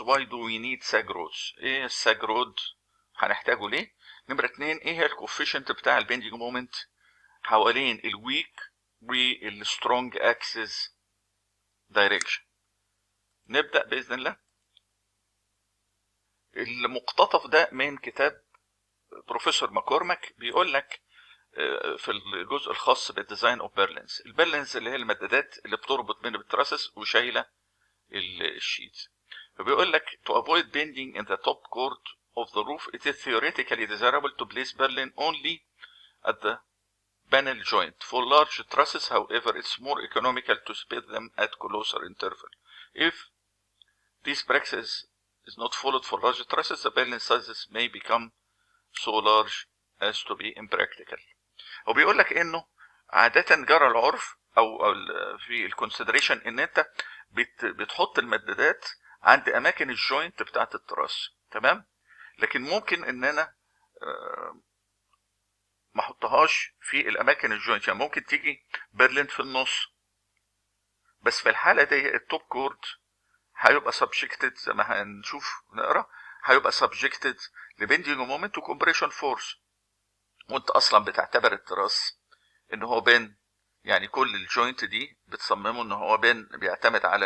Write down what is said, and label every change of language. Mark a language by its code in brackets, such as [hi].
[en] Why do we need sag rods? [ar] ايه الساج رود؟ هنحتاجه ليه؟ نمرة 2، ايه هي الكوفيشنت بتاع البندنج مومنت حوالين الويك والسترونج اكسس دايركشن؟ نبدأ بإذن الله. المقتطف ده من كتاب بروفيسور ماكورماك، بيقول لك في الجزء الخاص بالديزاين اوف بيرلينز، البيرلينز اللي هي المدادات اللي بتربط بين التراسس وشايله الشيت. فبيقول لك [en] to avoid bending in the top chord of the roof it is theoretically desirable to place berlin only at the panel joint. For large trusses, however, it's more economical to space them at closer interval. If this practice is not followed for large trusses, the berlin sizes may become so large as to be impractical. [ar] وبيقول لك انه عادة جرى العرف او في الكونسيدريشن ان انت بتحط المدادات عند اماكن الجوينت بتاعت التراس، تمام؟ لكن ممكن ان انا ما احطهاش في الاماكن الجوينت، يعني ممكن تيجي برلين في النص، بس في الحالة دي التوب كورد هيبقى سبجكتد زي ما هنشوف نقرا، هيبقى سبجكتد لبندنج مومنت وكمبريشن فورس، وانت اصلا بتعتبر التراس ان هو بين، يعني كل الجوينت دي بتصممه ان هو بين، بيعتمد